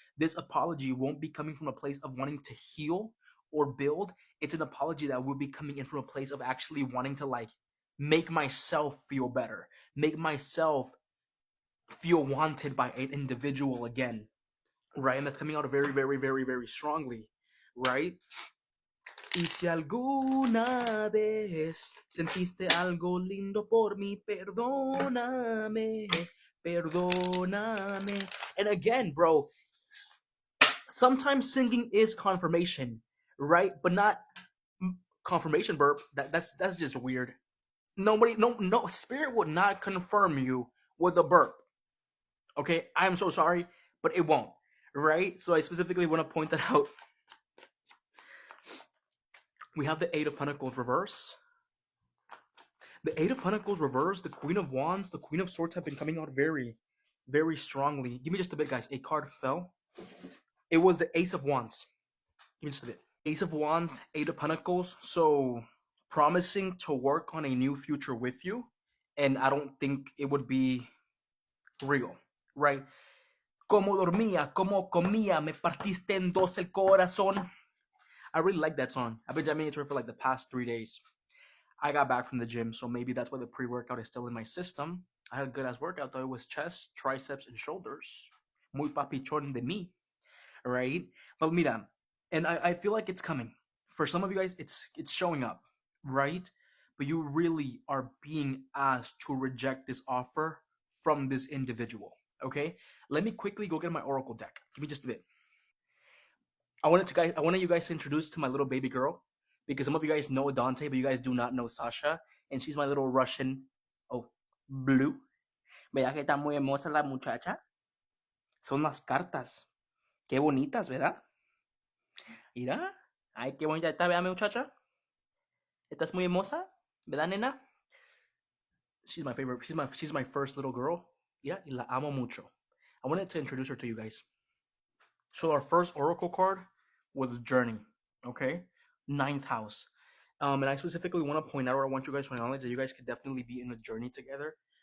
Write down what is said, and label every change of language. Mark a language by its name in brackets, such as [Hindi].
[English] This apology won't be coming from a place of wanting to heal or build. It's an apology that will be coming in from a place of actually wanting to like make myself feel better, make myself feel wanted by an individual again, right? And that's coming out very, very, very, very strongly, right? [Spanish] Y si alguna vez sentiste algo lindo por mí, perdóname, perdóname. [English] And again, bro, sometimes singing is confirmation, right? But not confirmation burp. That's just weird. Nobody, no, spirit would not confirm you with a burp. Okay, I am so sorry, but it won't, right? So I specifically want to point that out. We have the Eight of Pentacles reverse. The Eight of Pentacles reverse, the Queen of Wands, the Queen of Swords have been coming out very, very strongly. Give me just a bit, guys. A card fell. It was the Ace of Wands. Give me just a bit. Ace of Wands, Eight of Pentacles. So promising to work on a new future with you. And I don't think it would be real, right? Como dormía, como comía, me partiste en dos el corazón. I really like that song. I've been jamming it for like the past 3 days. I got back from the gym, so maybe that's why the pre-workout is still in my system. I had a good ass workout though. It was chest, triceps, and shoulders. [Spanish] Muy papichón de mí, [English] right? But mira, and I feel like it's coming. For some of you guys, it's showing up, right? But you really are being asked to reject this offer from this individual. Okay, let me quickly go get my oracle deck. Give me just a bit. I wanted you guys to introduce to my little baby girl, because some of you guys know Dante, but you guys do not know Sasha, and she's my little Russian. Oh, blue. [Spanish] ¿Verdad que está muy hermosa la muchacha? Son las cartas. Qué bonitas, ¿verdad? Mira. Ay, qué bonita está, ¿verdad, muchacha? Estás muy hermosa, ¿verdad, nena? [English] She's my favorite. She's my first little girl. Yeah, [Spanish] y la amo mucho. [English] I wanted to introduce her to you guys. So our first oracle card was Journey. Okay, 9th house. And I specifically want to point out, or I want you guys to acknowledge that you guys could definitely be in a journey together.